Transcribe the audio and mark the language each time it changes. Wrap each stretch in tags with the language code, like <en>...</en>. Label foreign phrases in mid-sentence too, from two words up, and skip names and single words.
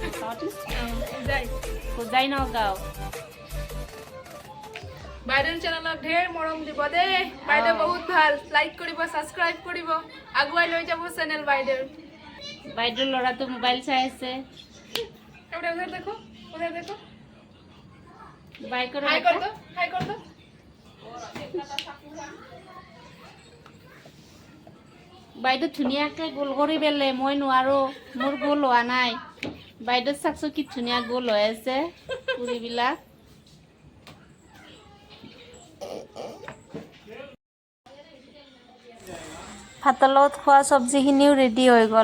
<as>হোজাই নগাঁও। বাইদেউৰ চেনেলত ঢেৰ মৰম দিব দেই। বাইদেউ বহুত ভাল। লাইক কৰিব, ছাবস্ক্ৰাইব কৰিব, আগুৱাই লৈ যাব চেনেল বাইদেউৰ। বাইদেউৰ ল'ৰাটো মোবাইল চাই আছে।</as> <hi>उधर देखो, उधर देखो। बाय करो, हाय कर दो, हाय कर दो।</hi> <as>বাইদেউ ধুনীয়াকৈ গোল কৰি বেলে, মই নোৱাৰোঁ, মোৰ গোল হোৱা নাই। বাইদেউ চাকচোন কি ধুনীয়া গোল হৈ আছে পুৰিবিলাক। ভাতৰ লগত খোৱা চব্জিখিনিও ৰেডি হৈ গ'ল।</as>